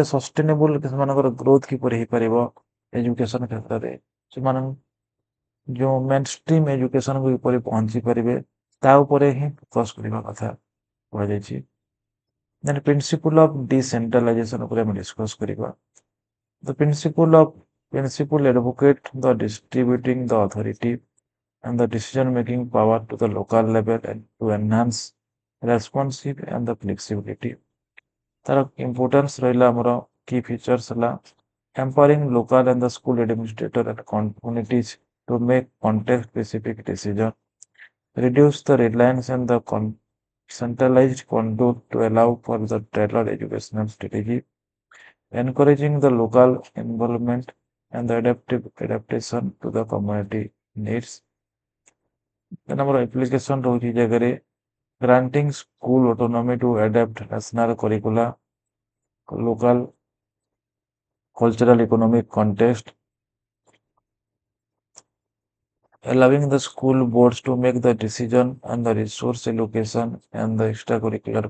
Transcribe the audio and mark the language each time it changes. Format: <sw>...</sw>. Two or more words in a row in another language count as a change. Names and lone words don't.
<or>ସଷ୍ଟେନେବୁଲ ସେମାନଙ୍କର ଗ୍ରୋଥ କିପରି ହେଇପାରିବ ଏଜୁକେସନ କ୍ଷେତ୍ରରେ ସେମାନେ ଯୋଉ</or> <en>main stream education</en> <or>କିପରି ପହଞ୍ଚି ପାରିବେ ତା ଉପରେ ହିଁ ଫୋକସ୍ କରିବା କଥା କୁହାଯାଇଛି</or> <en>then principle of decentralisation</en> <or>ଉପରେ ଆମେ ଡିସ୍କସ କରିବା</or> <en>the principle advocate the distributing the authority and the decision making power to the local level and to enhance responsive and the flexibility</en> <or>ତାର ଇମ୍ପୋର୍ଟାନ୍ସ ରହିଲା ଆମର କି ଫିଚର୍ସ ହେଲା</or> <en>empowering local and the school administrator and communities to make context specific decision reduce the reliance and the centralized control to allow for the tailored educational strategy encouraging the local involvement and the adaptation to the community needs then</en> <or>ଆମର application ରହୁଛି ଜାଗାରେ</or> <en>granting school autonomy to adapt national curricula local cultural economic context allowing the school boards to make the decision on the resource allocation and the extracurricular</en>